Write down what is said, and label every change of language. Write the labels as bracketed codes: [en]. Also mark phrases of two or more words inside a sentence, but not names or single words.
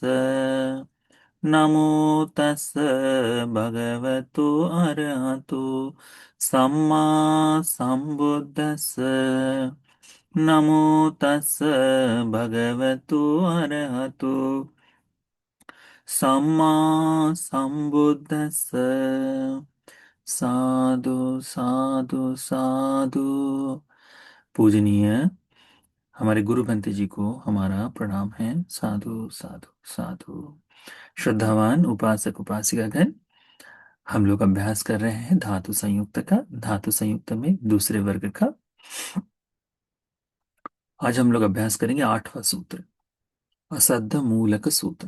[pi] नमो तस् भगवतो अरहतो सम्मा संबुद्दस्स। नमो तस् भगवतो अरहतो सम्मा संबुद्दस्स। साधु साधु साधु। [hi] पूजनीय हमारे गुरु भंते जी को हमारा प्रणाम है। [pi] साधु साधु साधु। [hi] श्रद्धावान उपासक उपासिकागण, हम लोग अभ्यास कर रहे हैं धातु संयुक्त का। धातु संयुक्त में दूसरे वर्ग का आज हम लोग अभ्यास करेंगे 8वां सूत्र, असद्ध मूलक सूत्र।